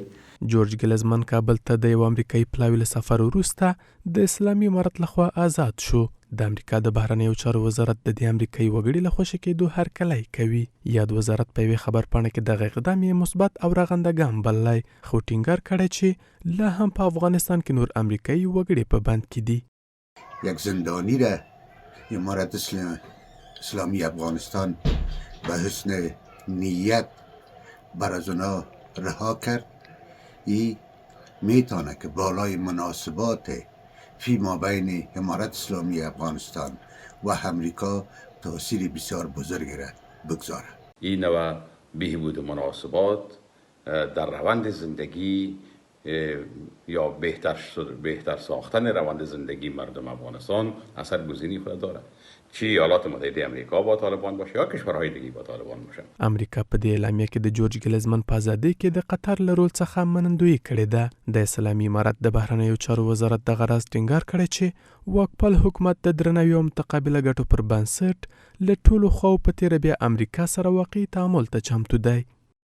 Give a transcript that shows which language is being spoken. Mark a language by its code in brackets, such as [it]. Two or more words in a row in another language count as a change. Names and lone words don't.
[ps] جورج ګلیزمن کابل ته د یو امریکایي پلاوي له سفر وروسته د اسلامي امارت لخوا آزاد شو. د امریکا د بهرنیو چارو وزارت د دې امریکایي وګړي له خوشي کېدو هرکلی کوي. یاد وزارت په یوې خبرپاڼه کې دغه اقدام یې مثبت او رغنده ګام بللی، خو ټینګار کړی چې لا هم په افغانستان کې نور امریکایي وګړي په بند کې دي. [fa] یک زندانی را امارت اسلامی افغانستان به حسن نیت بر از اونا رها کرد. این میتونه که بالای مناسبات فیما بین امارت اسلامی افغانستان و امریکا تاثیر بسیار بزرگی را بگذاره. این نوع بهبود مناسبات در روند زندگی یا بهتر ساختن روند زندگی مردم افغانستان اثرگذاری خود داره، چه ایالات متحده امریکا با طالبان باشه یا کشورهای دیگه با طالبان باشه. [ps] امریکا په دې اعلامیه کې د جورج ګلیزمن په ازادۍ کې د قطر له رول څخه منندویي کړې ده. د اسلامي امارت د بهرنیو چارو وزارت دغه راز ټینګار کړی چې واکپال حکومت د درناوي او متقابله ګټو پر بنسټ له ټولو خواو په تېره بیا امریکا سره واقعي تعامل ته چمتو دی.